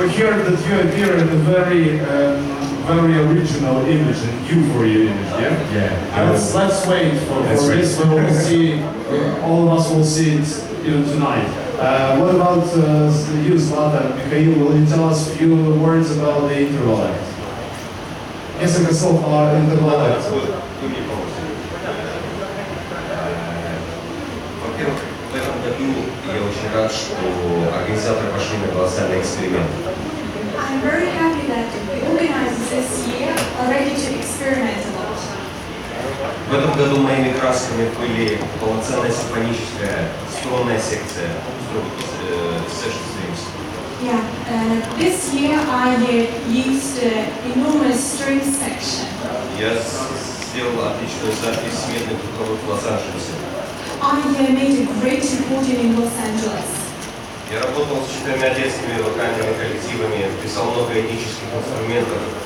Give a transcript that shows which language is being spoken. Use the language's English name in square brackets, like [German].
[English] Yeah, we hear that you appear in a very original image, and euphoria image, yeah? Yeah. Let's wait for this. We will see. All of us will see it tonight. What about you, Zlata? Mikhail, will you tell us a few words about the interval act? [Russian] Несколько слов о интервал акте. Во-первых, в этом году я очень рад, что организаторы пошли на колоссальный эксперимент. [English] I'm very happy that the organizers this year are ready to experiment a lot. [Russian] В этом году моими красками были полноценная симфоническая струнная секция, session strings. [English] Yeah, this year I used enormous string section. [Russian] Я сделал отличную запись медных духовых в Лос-Анджелесе. [English] I made a great recording in Los Angeles. [Russian] Я работал с 4 детскими вокальными коллективами, писал много этнических инструментов.